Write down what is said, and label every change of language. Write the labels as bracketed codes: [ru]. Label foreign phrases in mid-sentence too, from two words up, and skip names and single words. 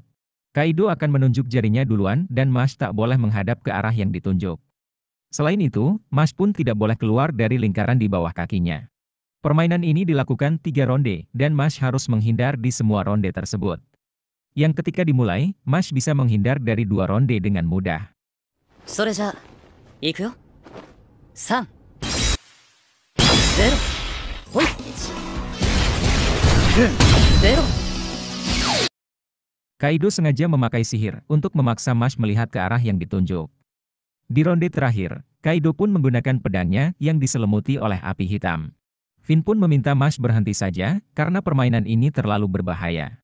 [id] Kaido akan menunjuk jarinya duluan dan Mash tak boleh menghadap ke arah yang ditunjuk. Selain itu, Mash pun tidak boleh keluar dari lingkaran di bawah kakinya. Permainan ini dilakukan 3 ronde dan Mash harus menghindar di semua ronde tersebut. Yang ketika dimulai, Mash bisa menghindar dari 2 ronde dengan mudah. [ja] それじゃあ、行くよ。3、0、ほい。0。 [id] Kaido sengaja memakai sihir untuk memaksa Mash melihat ke arah yang ditunjuk. Di ronde terakhir, Kaido pun menggunakan pedangnya yang diselimuti oleh api hitam. Finn pun meminta Mash berhenti saja karena permainan ini terlalu berbahaya.